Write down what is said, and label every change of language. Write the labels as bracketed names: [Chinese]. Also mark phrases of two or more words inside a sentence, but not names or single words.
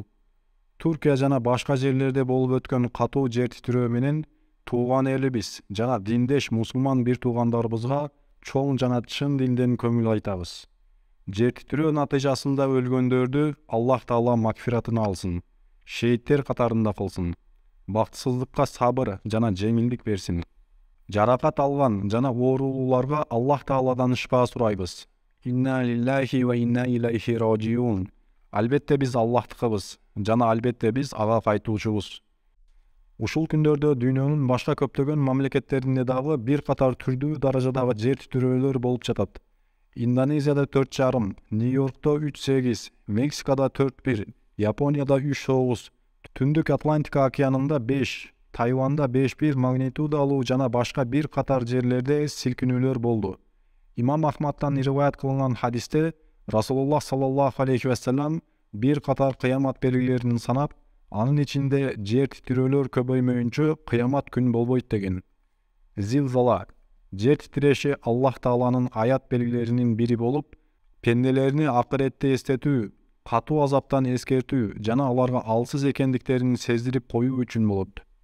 [Kyrgyz] Туркия жана башка жерлерде болуп өткөн катуу жер титирөө менен тууган элибиз жана диндеш мусулман бир туугандарыбызга чоң жана чын дилден көңүл айтабыз. Жер титирөө натыйжасында өлгөндөрдү Аллах Таала макфиратына алсын. Шейиттер катарында кылсын. Бактысыздыкка сабыр жана жеңилдик берсин. Жаракат алган жана оорулууларга Аллах Тааладан шифа сурайбыз. [Arabic] إنا لله وإنا إليه راجعون. [Kyrgyz] Албетте биз Аллахтыкыбыз жана албетте биз ага кайтуучубуз. Ушул күндөрдө дүйнөнүн башка көптөгөн мамлекеттеринде дагы бир катар түрдүү даражадагы жер титирөөлөр болуп жатат. Индонезияда 4,5, Нью-Йоркто 3,8, Мексикада 4,1, Японияда 3,9, Түндүк Атлантика океанында 5, Тайванда 5,1 магнитудалуу жана башка бир катар жерлерде силкинүүлөр болду. Имам Ахмадтан риваят кылынган хадисте Расулуллах [Arabic] صلى الله عليه وسلم [Kyrgyz] бир катар кыямат белгилерин санап, анын ичинде жер титирөөлөр көбөймөйүнчө кыямат күн болбойт деген. Зилзала, жер титиреши Аллах Тааланын аят белгилеринин бири болуп, пенделерини акыретте эстетүү, катуу азаптан эскертүү жана аларга алсыз экендиктерин сездирип коюу үчүн болот.